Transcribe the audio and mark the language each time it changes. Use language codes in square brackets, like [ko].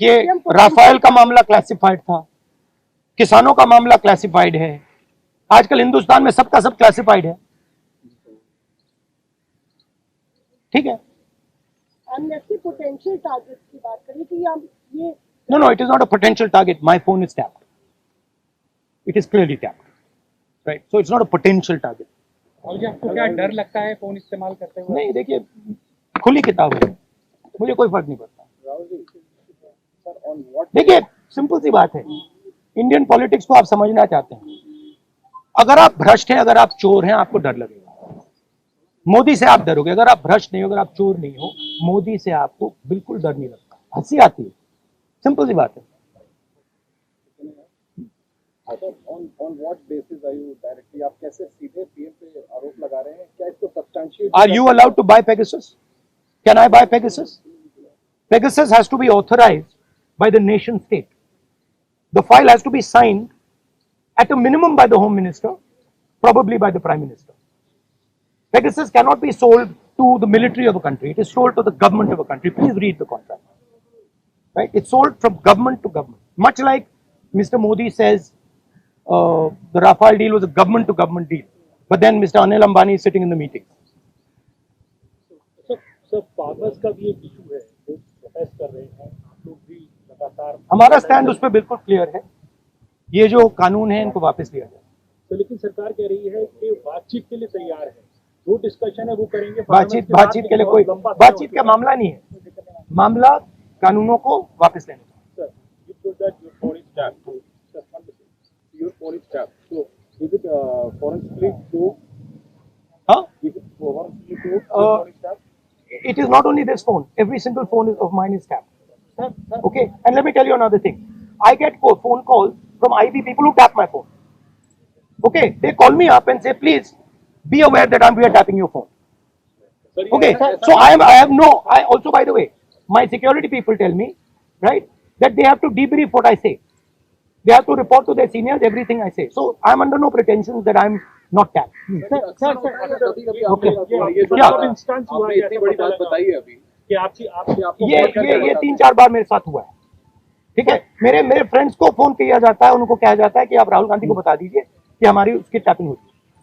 [hi] देखिए, राफेल का मामला क्लासिफाइड था, किसानों का मामला क्लासिफाइड है, आजकल हिंदुस्तान में सबका सब क्लासिफाइड है, ठीक है। एमनेस्टी पोटेंशियल टारगेट की बात करें कि हम ये [en] No, it is not a potential target. My phone is tapped. It is clearly tapped, right? So it's not a potential target. [hi] और जी आपको क्या डर लगता है फोन इस्तेमाल करते हुए? नहीं, देखिए खुली किताब है, मुझे कोई फर्क नहीं पड़ता। देखिए सिंपल सी बात है, इंडियन पॉलिटिक्स को आप समझना चाहते हैं, अगर आप भ्रष्ट हैं, अगर आप चोर हैं, आपको डर लगेगा। मोदी से आप डरोगे, अगर आप भ्रष्ट नहीं हो, अगर आप चोर नहीं हो, मोदी से आपको बिल्कुल डर नहीं लगता, हंसी आती है, सिंपल सी बात है। [en] On what basis are you directly, [hi] आप कैसे सीधे पीएम पे आरोप लगा रहे हैं? क्या इसको substantiate? [en] Are you allowed to buy Pegasus? Can I buy Pegasus? Pegasus has to be authorized by the nation state. The file has to be signed at a minimum by the Home Minister, probably by the Prime Minister. Pegasus cannot be sold to the military of a country. It is sold to the government of a country. Please read the contract. Right? It's sold from government to government. Much like Mr. Modi says the Rafale deal was a government to government deal. But then Mr. Anil Ambani is sitting in the meeting. [hi] Sir farmers का भी एक issue है, जो protest कर रहे हैं, लोग भी लगातार। हमारा स्टैंड उस पर बिल्कुल क्लियर है, ये जो कानून है इनको वापस लिया जाए। तो लेकिन सरकार कह रही है कि बातचीत के लिए तैयार है, जो डिस्कशन है वो करेंगे। बातचीत के लिए कोई बातचीत का मामला नहीं है, मामला कानूनों को वापस लेने का। [en] Sir, you told that your phone is tapped. Sir, your phone is tapped. So, is it forensically proved? Huh? Is it forensically proved? Your phone is tapped? It is not only this phone. Every single phone of mine is tapped. Sir, Okay, and let me tell you another thing. I get phone calls from IB people who tap my phone. Okay, they call me up and say, please be aware that we are tapping your phone. sir, Okay, so I also, by the way, my security people tell me, right, that they have to debrief what I say. They have to report to their seniors everything I say. So I am under no pretensions that I am not tapped. Okay. [hi] क्या? Instance हुआ है, इतनी बड़ी बात बताई है अभी कि आपको ये 3-4 बार मेरे साथ हुआ है, ठीक है। मेरे फ्रेंड्स को फोन किया जाता है, उनको कहा जाता है कि आप राहुल गांधी को बता दीजिए कि हमारी उसकी टैपिंग होती है।